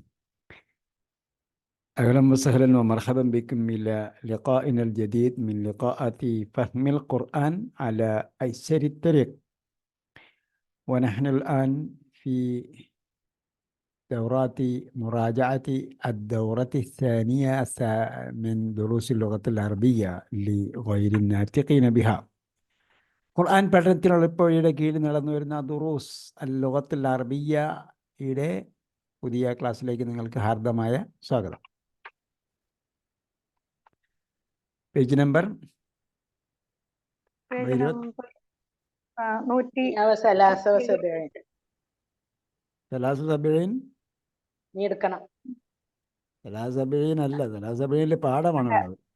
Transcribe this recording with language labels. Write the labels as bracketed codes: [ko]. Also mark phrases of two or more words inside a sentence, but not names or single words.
[ar] أهلا وسهلا ومرحبا بكم إلى لقائنا الجديد من لقاءات فهم القرآن على أيسر الطريق. ونحن الآن في دورات مراجعة الدورة الثانية من دروس اللغة العربية لغير الناطقين بها. [ml] ഖുർആൻ പഠനത്തിനുള്ള ഇപ്പോഴയുടെ കീഴിൽ നടന്നു വരുന്ന ദുറൂസ് അൽ-ലുഗത്തുൽ അറബിയ്യയുടെ പുതിയ ക്ലാസ്സിലേക്ക് നിങ്ങൾക്ക് ഹാർദമായ സ്വാഗതം. പേജ് നമ്പർ 73 അല്ല, 73 പാഠമാണുള്ളത്.